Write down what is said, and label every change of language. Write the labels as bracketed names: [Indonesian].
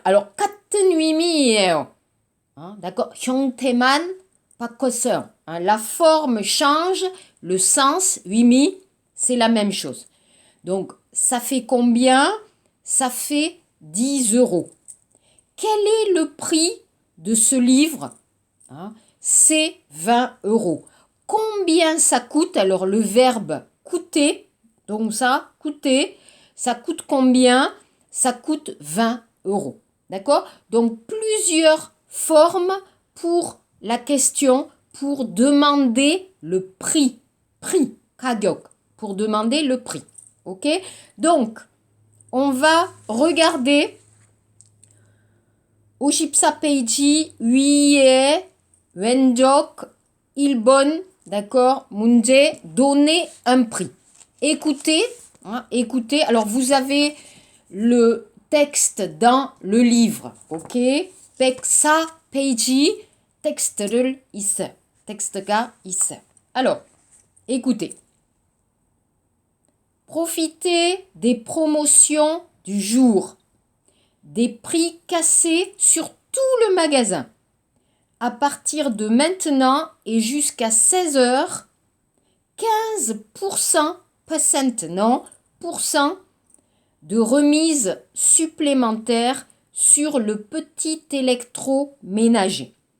[Korean] Alors, 같은 의미예요. D'accord? 형태만 바꿨어요. [French] La forme change, le sens, 의미, c'est la même chose. Donc, ça fait combien? Ça fait 10 euros. Quel est le prix de ce livre? C'est 20 euros. Combien ça coûte? Alors, le verbe coûter, donc ça, coûter, ça coûte combien? Ça coûte 20 euros. D'accord? Donc, plusieurs formes pour la question, pour demander le prix. Prix, 가격, pour demander le prix. Ok? Donc, on va regarder [Korean] 오십사 페이지 위에 왼쪽 1번, [French] d'accord, 문제, donner un prix. Écoutez, écoutez. Alors, vous avez le texte dans le livre, ok? [Korean] 104페이지 text를 있어요. text가 있어요. [French] Alors, écoutez. Profitez des promotions du jour. Des prix cassés sur tout le magasin. À partir de maintenant et jusqu'à 16 heures, 15% non, de remise supplémentaire sur le petit électroménager.